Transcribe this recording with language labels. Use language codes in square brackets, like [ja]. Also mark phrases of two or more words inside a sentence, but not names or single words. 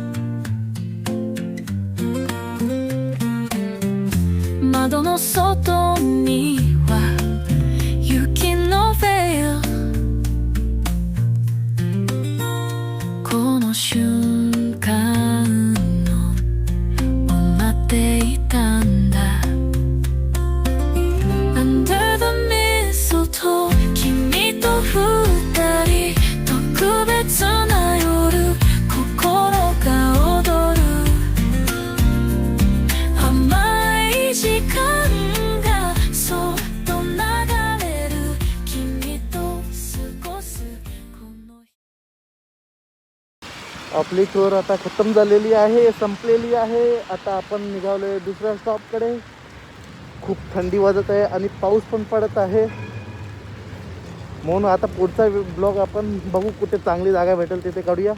[ja] 窓の外には雪のベールこの瞬間を待っていたんだ [en] Under the mistletoe [ja] 君と二人特別な夜心が踊る甘い時間がそっと流れる君と過ごすこの [mr] आपली टूर आता खतम झालेली आहे, संपलेली आहे. आता आपण निघालोय दुसऱ्या स्टॉपकडे. खूप थंडी वाजत आहे आणि पाऊस पण पडत आहे. म्हणून आता पुढचा ब्लॉग आपण बघू कुठे चांगली जागा भेटेल तिथे काढूया.